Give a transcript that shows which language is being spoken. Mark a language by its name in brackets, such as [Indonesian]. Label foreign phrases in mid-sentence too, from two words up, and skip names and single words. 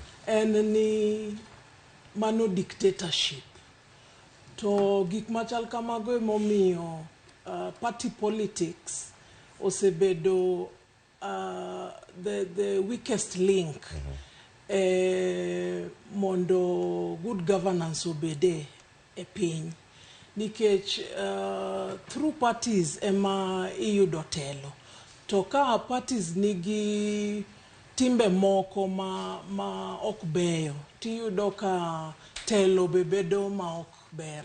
[Luo (Kenya and Tanzania)] en ni mano dictatorship. To gik machal kamago emomiyo [English] party politics [Luo (Kenya and Tanzania)] osebedo [English] the weakest link [Luo (Kenya and Tanzania)] mondo [English] good governance [Luo (Kenya and Tanzania)] obede e piny. Nikech [English] through parties [Luo (Kenya and Tanzania)] ema iyudo telo. To ka parties nigi timbe moko ma ok beyo, tiyudo ka telo bebedo ma ok ber.